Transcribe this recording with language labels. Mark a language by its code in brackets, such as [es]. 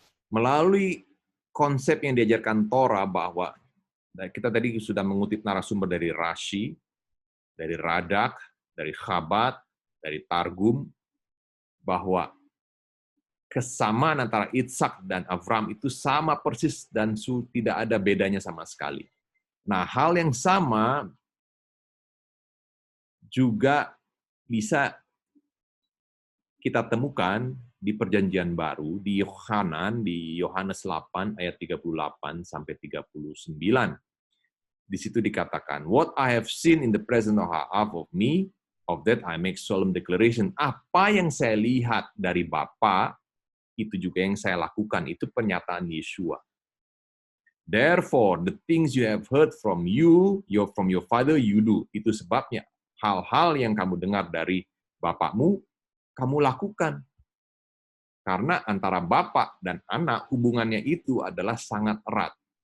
[id] Melalui konsep yang diajarkan Torah bahwa kita tadi sudah mengutip narasumber dari Rashi, dari Radak, dari Chabad, dari Targum, bahwa kesamaan antara Ishak dan Abraham itu sama persis dan tidak ada bedanya sama sekali. Nah, hal yang sama juga bisa kita temukan di Perjanjian Baru, di Yohanes 8 ayat 38 sampai 39. Di situ dikatakan, [en] what I have seen in the presence of me, of that I make solemn declaration. [id] Apa yang saya lihat dari Bapa, itu juga yang saya lakukan. Itu pernyataan Yeshua. [en] Therefore, the things you have heard from from your father, you do. [id] Itu sebabnya hal-hal yang kamu dengar dari bapakmu, kamu lakukan. Karena antara bapak dan anak, hubungannya itu adalah sangat erat.